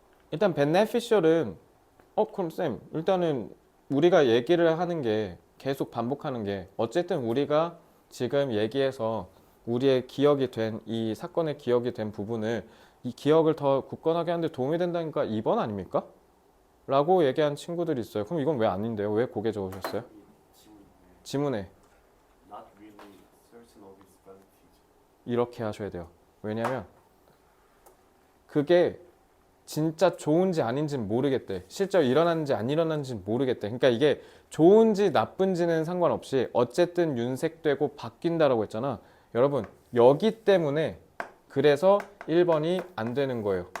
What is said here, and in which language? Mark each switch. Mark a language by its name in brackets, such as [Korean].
[Korean] 일단 beneficial은 그럼 쌤 일단은 우리가 얘기를 하는 게 계속 반복하는 게 어쨌든 우리가 지금 얘기해서 우리의 기억이 된 이 사건의 기억이 된 부분을 이 기억을 더 굳건하게 하는데 도움이 된다니까 2번 아닙니까? 라고 얘기한 친구들이 있어요. 그럼 이건 왜 아닌데요? 왜 고개 적으셨어요? 지문에 [English] Not really certain of its validity. [Korean] 이렇게 하셔야 돼요. 왜냐면 그게 진짜 좋은지 아닌지는 모르겠대. 실제로 일어났는지 안 일어났는지는 모르겠대. 그러니까 이게 좋은지 나쁜지는 상관없이 어쨌든 윤색되고 바뀐다라고 했잖아. 여러분 여기 때문에 그래서 1번이 안 되는 거예요.